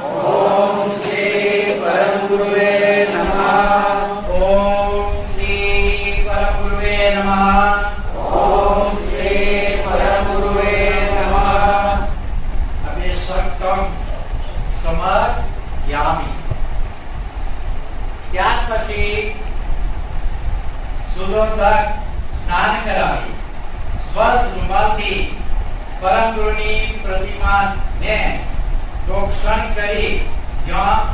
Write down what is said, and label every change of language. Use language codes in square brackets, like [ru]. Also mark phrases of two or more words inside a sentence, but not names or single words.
[sa] ओम श्री परम गुरुवे नमः. ओम श्री परम गुरुवे नमः. ओम श्री परम गुरुवे नमः. अभिषक्तम समर्पयामि. [gu] ત્યાર પછી સુદોધક સ્નાન કરાવી સ્વસ્થ રૂમાલથી પરમ ગુરુની પ્રતિમાને પ્રોક્ષણ કરી જ્યાં